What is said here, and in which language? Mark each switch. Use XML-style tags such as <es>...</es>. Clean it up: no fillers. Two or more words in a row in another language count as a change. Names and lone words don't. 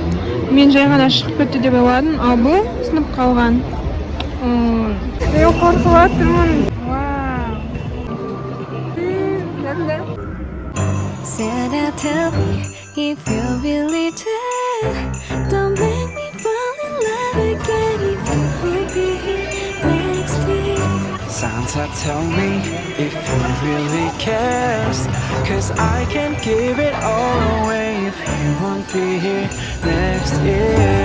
<kk>Мен жай ғана шығып кетті деп ойладым, ал бұл сынып қалған. Мен қорқып отырмын.</kk> <en>Tell me if you really care. Don't make me fall in love again if you would be here next year. Santa, tell me if you really cares, 'cause I can't give it all away if you won't be here next year.</en>